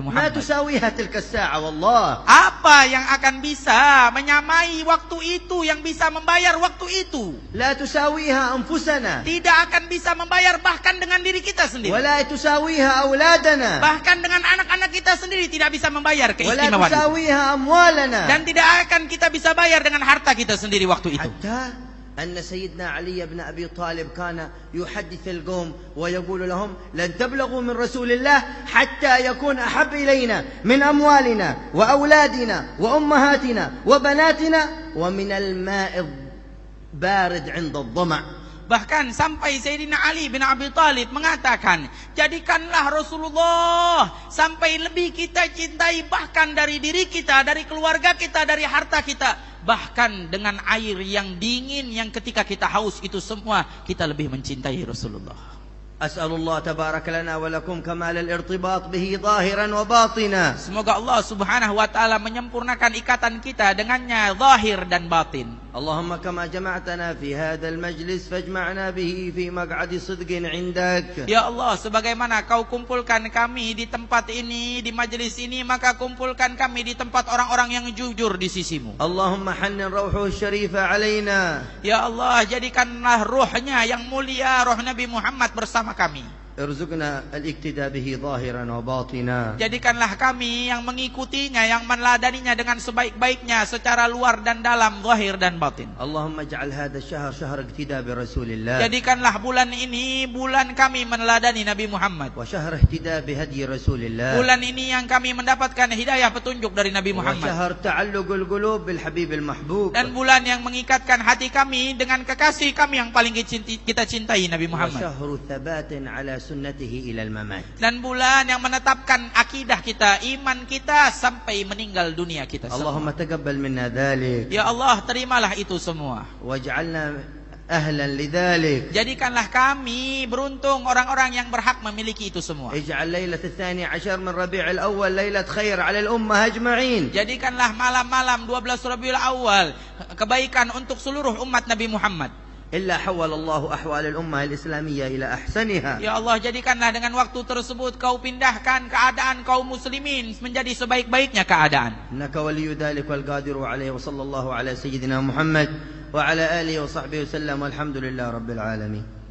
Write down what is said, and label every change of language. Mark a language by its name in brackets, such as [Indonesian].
[Arabic] ما Muhammad. تساويها تلك الساعة والله. [Indonesian] Apa yang akan bisa menyamai waktu itu, yang bisa membayar waktu itu? [Arabic] لا تساويها أنفسنا. [Indonesian] Tidak akan bisa membayar bahkan dengan diri kita sendiri. [Arabic] ولا تساويها أولادنا. [Indonesian] Bahkan dengan anak-anak kita sendiri tidak bisa membayar [Arabic] ولا [Indonesian] keistimewaan itu. [Arabic] تساويها أموالنا. [Indonesian] Dan tidak akan kita bisa bayar dengan harta kita sendiri waktu itu. [Arabic] حتى أن سيدنا علي بن أبي طالب كان يحدث القوم ويقول لهم لن تبلغوا من رسول الله حتى يكون أحب إلينا من أموالنا وأولادنا وأمهاتنا وبناتنا ومن الماء البارد عند الظمأ. [Indonesian] Bahkan sampai Sayyidina Ali bin Abi Thalib mengatakan, jadikanlah Rasulullah sampai lebih kita cintai bahkan dari diri kita, dari keluarga kita, dari harta kita. Bahkan dengan air yang dingin yang ketika kita haus, itu semua kita lebih mencintai Rasulullah. [Arabic] أسأل الله تبارك لنا ولكم كمال الارتباط به ظاهرا وباطنا. [Indonesian] Semoga Allah Subhanahu wa taala menyempurnakan ikatan kita dengannya zahir dan batin. [Arabic] اللهم كما جمعتنا في هذا المجلس فاجمعنا به في مقعد صدق عندك. [Indonesian] Ya Allah, sebagaimana Kau kumpulkan kami di tempat ini, di majelis ini, maka kumpulkan kami di tempat orang-orang yang jujur di sisimu. [Arabic] اللهم حنن روحه الشريفة علينا. [Indonesian] Ya Allah, jadikanlah ruhnya yang mulia, roh Nabi Muhammad bersama kami. [Arabic] ارزقنا الاقتداء به ظاهرا وباطنا. [Indonesian] Jadikanlah kami yang mengikutinya, yang meneladaninya dengan sebaik-baiknya secara luar dan dalam, zahir dan batin. [Arabic] اللهم اجعل هذا الشهر شهر اقتداء برسول الله. [Indonesian] Jadikanlah bulan ini bulan kami meneladani Nabi Muhammad. [Arabic] وشهر اهتداء بهدي رسول الله. [Indonesian] Bulan ini yang kami mendapatkan hidayah petunjuk dari Nabi Muhammad. [Arabic] وشهر تعلق القلوب بالحبيب المحبوب. [Indonesian] Dan bulan yang mengikatkan hati kami dengan kekasih kami yang paling kita cintai, Nabi Muhammad. [Arabic] وشهر ثبات على سنته إلى الممات. [Indonesian] Dan bulan yang menetapkan akidah kita, iman kita sampai meninggal dunia kita semua. [Arabic] اللهم تقبل منا ذلك. [Indonesian] Ya Allah, terimalah itu semua. [Arabic] واجعلنا أهلا لذلك. [Indonesian] Jadikanlah kami beruntung orang-orang yang berhak memiliki itu semua. [Arabic] اجعل ليلة 12 من ربيع الأول ليلة خير على الأمة أجمعين. [Indonesian] Jadikanlah malam-malam 12 Rabiul Awal kebaikan untuk seluruh umat Nabi Muhammad. [Arabic] إلا حول الله أحوال الأمة الإسلامية إلى أحسنها. [Indonesian] Ya Allah, jadikanlah dengan waktu tersebut Kau pindahkan keadaan kaum muslimin menjadi sebaik-baiknya keadaan. [Arabic] إنك ولي ذلك والقادر عليه. وصلى الله على سيدنا محمد وعلى آله وصحبه وسلم والحمد لله رب العالمين.